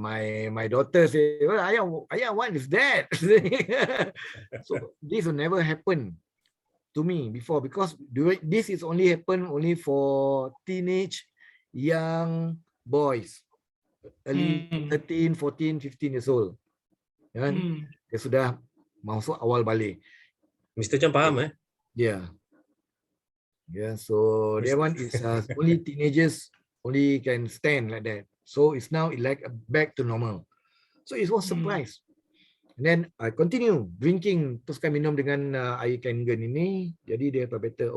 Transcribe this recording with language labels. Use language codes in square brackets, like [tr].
[en] My daughter said, well, Ayah, what is that? So this will never happen to me before, because this is only for teenage young boys, early 13, 14, 15 years old. [ms] Kan? Dia sudah masuk awal balik. Mr. Chan faham [en] Yeah. Yeah, so that one is only teenagers only can stand like that. So it's now like back to normal. So it was surprise. And then I continue drinking, [ms] teruskan minum dengan air Kangen ini, jadi dia [en] better.